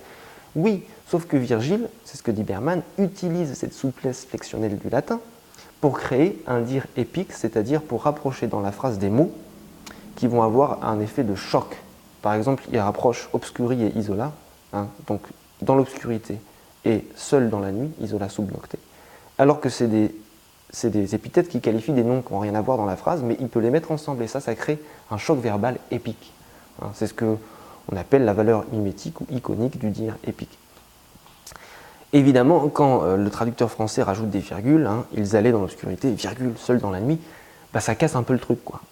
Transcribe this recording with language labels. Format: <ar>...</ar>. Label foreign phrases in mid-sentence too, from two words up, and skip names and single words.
<fr>Oui, sauf que Virgile, c'est ce que dit Berman, utilise cette souplesse flexionnelle du latin pour créer un dire épique, c'est-à-dire pour rapprocher dans la phrase des mots qui vont avoir un effet de choc. Par exemple, il rapproche</fr> <la>obscuri et isola,</la> <fr>donc dans l'obscurité et seul dans la nuit,</fr> <la>isola sub nocte,</la> <fr>alors que c'est des épithètes qui qualifient des noms qui n'ont rien à voir dans la phrase, mais il peut les mettre ensemble, et ça crée un choc verbal épique. C'est ce qu'on appelle la valeur mimétique ou iconique du dire épique. Évidemment, quand le traducteur français rajoute des virgules, ils allaient dans l'obscurité, virgule, seul dans la nuit, ça casse un peu le truc, quoi.</fr>